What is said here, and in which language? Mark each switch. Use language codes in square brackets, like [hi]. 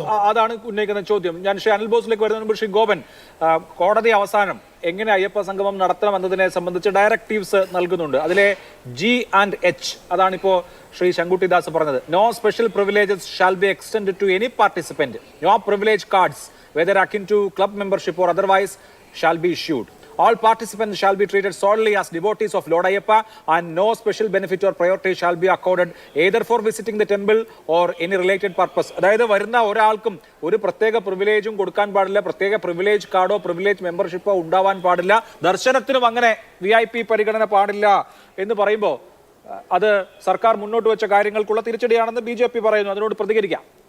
[ml] അതാണ് ഉന്നയിക്കുന്ന ചോദ്യം. ഞാൻ ശ്രീ അനിൽ ബോസിലേക്ക് വരുന്നതിന് മുമ്പ് ശ്രീ ഗോപൻ, കോടതി അവസാനം എങ്ങനെ അയ്യപ്പ സംഗമം നടത്തണം എന്നതിനെ സംബന്ധിച്ച് ഡയറക്റ്റീവ്സ് നൽകുന്നുണ്ട്. അതിലെ G&H അതാണിപ്പോ ശ്രീ ശങ്കുട്ടിദാസ് പറഞ്ഞത്. [en] No special privileges shall be extend to any participant. No privilege cards whether akin to club membership or otherwise shall be issued. All participants shall be treated solely as devotees of Lord Ayyappa and no special benefit or priority shall be accorded either for visiting the temple or any related purpose. [ml] അതായത് വരുന്ന ഒരാൾക്കും ഒരു പ്രത്യേക പ്രിവിലേജും കൊടുക്കാൻ പാടില്ല, പ്രത്യേക privilege കാർഡോ privilege മെമ്പർഷിപ്പോ ഉണ്ടാവാൻ പാടില്ല, ദർശനത്തിനും അങ്ങനെ VIP പരിഗണന പാടില്ല എന്ന് പറയുമ്പോൾ അത് സർക്കാർ മുന്നോട്ട് വെച്ച കാര്യങ്ങൾക്കുള്ള തിരിച്ചടിയാണെന്ന് BJP പറയുന്നു. അതിനോട് പ്രതികരിക്കാം.